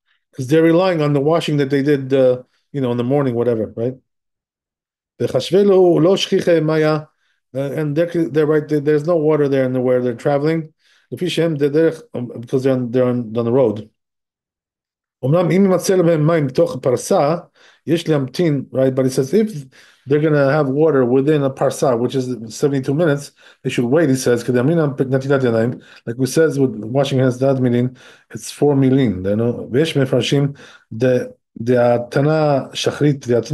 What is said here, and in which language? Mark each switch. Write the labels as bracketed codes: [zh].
[en] Because they're relying on the washing that they did, in the morning, whatever, right? [he] וחשבנו לא שכיחי מיה, [en] and they're right, there's no water there in the where they're traveling. [he] לפי שהם דרך, [en] because they're on the road. [he] אמנם אם יימצא להם מים בתוך פרסה, יש להמתין, right? [en] But it says if they're going to have water within a parsa, which is 72 minutes, they should wait, he says, [he] כדאמרינן נטילת ידיים, [en] like we says with washing hands, that מילין, it's 4 מילין, [he] ויש מפרשים, דהתנא שחרית,